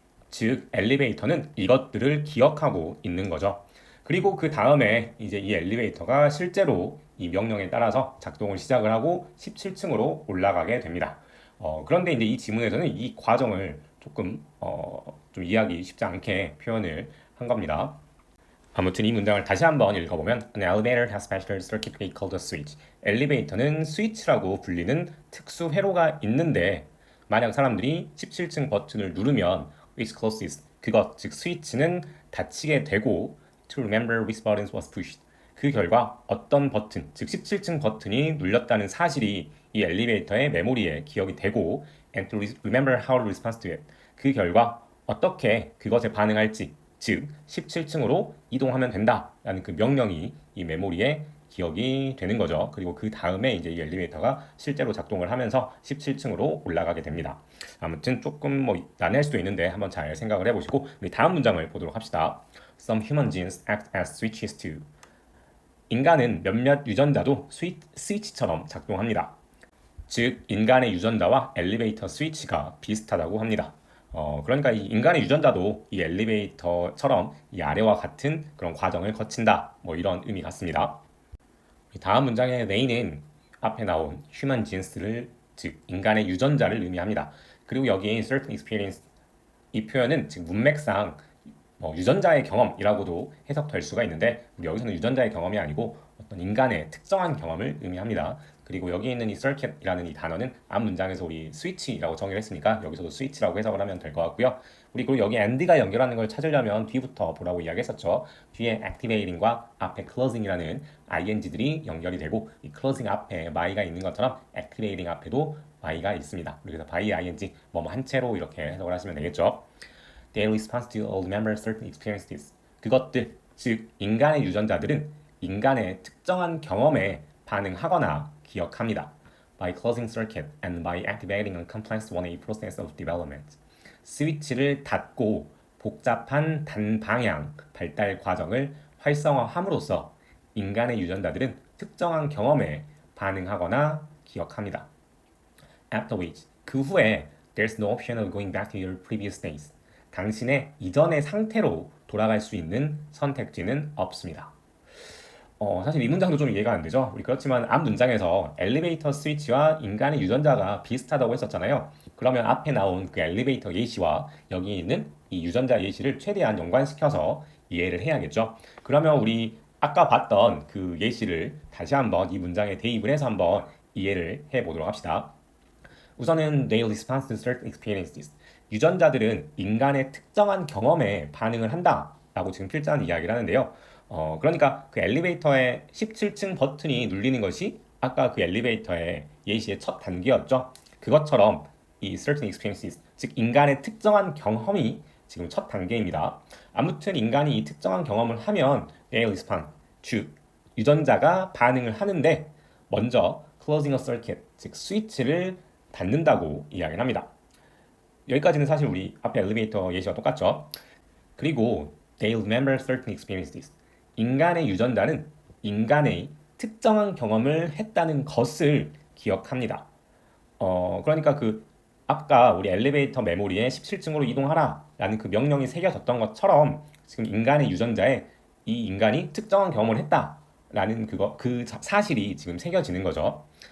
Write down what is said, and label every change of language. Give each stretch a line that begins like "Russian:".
Korean: 즉 엘리베이터는 이것들을 기억하고 있는 거죠. 그리고 그 다음에 이제 이 엘리베이터가 실제로 이 명령에 따라서 작동을 시작을 하고 17층으로 올라가게 됩니다. 그런데 이제 이 지문에서는 이 과정을 조금 좀 이해하기 쉽지 않게 표현을 한 겁니다. 아무튼 이 문장을 다시 한번 읽어보면
English: An elevator has special circuitry called a switch.
Korean: 엘리베이터는 스위치라고 불리는 특수 회로가 있는데 만약 사람들이 17층 버튼을 누르면
English: which closes
Korean: 그것 즉 스위치는 닫히게 되고
English: to remember which buttons was pushed
Korean: 그 결과 어떤 버튼 즉 17층 버튼이 눌렸다는 사실이 이 엘리베이터의 메모리에 기억이 되고
English: and to remember how to respond to it
Korean: 그 결과 어떻게 그것에 반응할지 즉 17층으로 이동하면 된다라는 그 명령이 이 메모리에 기억이 되는 거죠. 그리고 그 다음에 이제 이 엘리베이터가 실제로 작동을 하면서 17층으로 올라가게 됩니다. 아무튼 조금 뭐 난해할 수도 있는데 한번 잘 생각을 해보시고 우리 다음 문장을 보도록 합시다.
English: Some human genes act as switches too.
Korean: 인간은 몇몇 유전자도 스위치처럼 작동합니다. 즉 인간의 유전자와 엘리베이터 스위치가 비슷하다고 합니다. 그러니까 이 인간의 유전자도 이 엘리베이터처럼 이 아래와 같은 그런 과정을 거친다. 뭐 이런 의미 같습니다. 다음 문장의 they는 앞에 나온
English: human genes
Korean: 를 즉 인간의 유전자를 의미합니다. 그리고 여기에
English: certain experience
Korean: 이 표현은 즉 문맥상 유전자의 경험이라고도 해석될 수가 있는데 우리 여기서는 유전자의 경험이 아니고 어떤 인간의 특정한 경험을 의미합니다. 그리고 여기 있는 이 circuit이라는 이 단어는 앞 문장에서 우리 스위치라고 정의를 했으니까 여기서도 스위치라고 해석을 하면 될 것 같고요. 우리 그리고 여기 and가 연결하는 걸 찾으려면 뒤부터 보라고 이야기했었죠. 뒤에 activating과 앞에 closing이라는 ing들이 연결이 되고 이 closing 앞에 my가 있는 것처럼 activating 앞에도 my가 있습니다. 그래서 by ing 뭐뭐 한 채로 이렇게 해석을 하시면 되겠죠.
English: They respond to all remember certain experiences.
Korean: 그것들, 즉 인간의 유전자들은 인간의 특정한 경험에 반응하거나 기억합니다.
English: By closing circuit and by activating a complex 1A process of development.
Korean: 스위치를 닫고 복잡한 단방향 발달 과정을 활성화함으로써 인간의 유전자들은 특정한 경험에 반응하거나 기억합니다.
English: After which,
Korean: 그 후에
English: there's no option of going back to your previous states.
Korean: 당신의 이전의 상태로 돌아갈 수 있는 선택지는 없습니다. 사실 이 문장도 좀 이해가 안 되죠. 우리 그렇지만 앞 문장에서 엘리베이터 스위치와 인간의 유전자가 비슷하다고 했었잖아요. 그러면 앞에 나온 그 엘리베이터 예시와 여기 있는 이 유전자 예시를 최대한 연관시켜서 이해를 해야겠죠. 그러면 우리 아까 봤던 그 예시를 다시 한번 이 문장에 대입을 해서 한번 이해를 해보도록 합시다. 우선은
English: they respond to certain experiences.
Korean: 유전자들은 인간의 특정한 경험에 반응을 한다라고 지금 필자는 이야기를 하는데요. 그러니까 그 엘리베이터의 17층 버튼이 눌리는 것이 아까 그 엘리베이터의 예시의 첫 단계였죠. 그것처럼 이
English: certain experiences,
Korean: 즉 인간의 특정한 경험이 지금 첫 단계입니다. 아무튼 인간이 이 특정한 경험을 하면
English: they respond,
Korean: 즉 유전자가 반응을 하는데 먼저
English: closing a circuit,
Korean: 즉 스위치를 닫는다고 이야기를 합니다. 여기까지는 사실 우리 앞에 엘리베이터 예시와 똑같죠. 그리고
English: they remember certain experiences.
Korean: 인간의 유전자는 인간의 특정한 경험을 했다는 것을 기억합니다. 그러니까 그 아까 우리 엘리베이터 메모리에 17층으로 이동하라 라는 그 명령이 새겨졌던 것처럼 지금 인간의 유전자에 이 인간이 특정한 경험을 했다라는 그 사실이 지금 새겨지는 거죠.